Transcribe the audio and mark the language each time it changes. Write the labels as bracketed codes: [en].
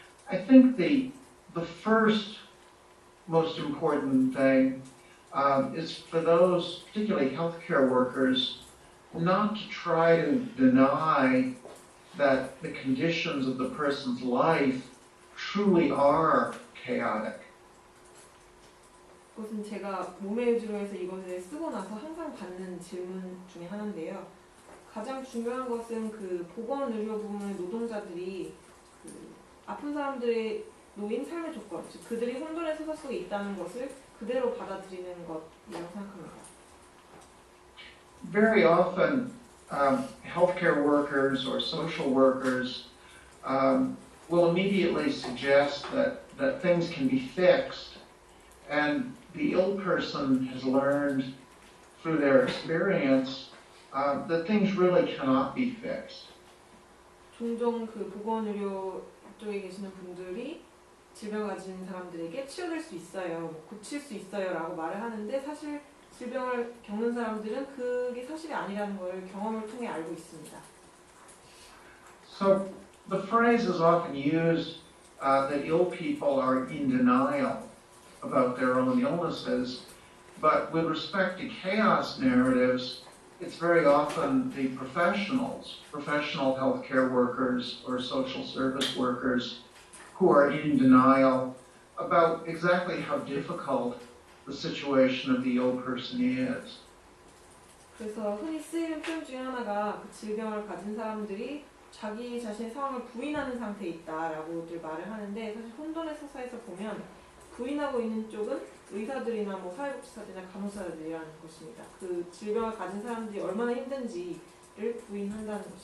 [en] I think the first most important thing is for those, particularly healthcare workers, not to try to deny that the conditions of the person's life truly are chaotic. [ko] 그것은 제가 몸의 의지로 해서 이것을 쓰고 나서 항상 받는 질문 중에 하나인데요. 가장 중요한 것은 그 보건의료 부문의 노동자들이 그 아픈 사람들의 노인 삶의 조건, 즉 그들이 혼돈의 서사 속에 있다는 것을 그대로 받아들이는 것이라고 생각합니다. [en] Very often, healthcare workers or social workers will immediately suggest that things can be fixed, and the ill person has learned through their experience that things really cannot be fixed. [ko] 종종 그 보건의료 쪽에 계시는 분들이 질병을 가진 사람들에게 치료될 수 있어요, 고칠 수 있어요라고 말을 하는데 사실 질병을 겪는 사람들은 그게 사실이 아니라는 걸 경험을 통해 알고 있습니다. [en] So the phrase is often used that ill people are in denial about their own illnesses, but with respect to chaos narratives, it's very often the professional healthcare workers or social service workers who are in denial about exactly how difficult the situation of the ill person is. [ko] 그래서 흔히 쓰이는 표현 중에 하나가 그 질병을 가진 사람들이 자기 자신의 상황을 부인하는 상태에 있다라고들 말을 하는데 사실 혼돈의 서사에서 보면 부인하고 있는 쪽은 의사들이나 뭐 사회복지사들이나 간호사들이라는 것입니다. 그 질병을 가진 사람들이 얼마나 힘든지를 부인한다는 것입니다.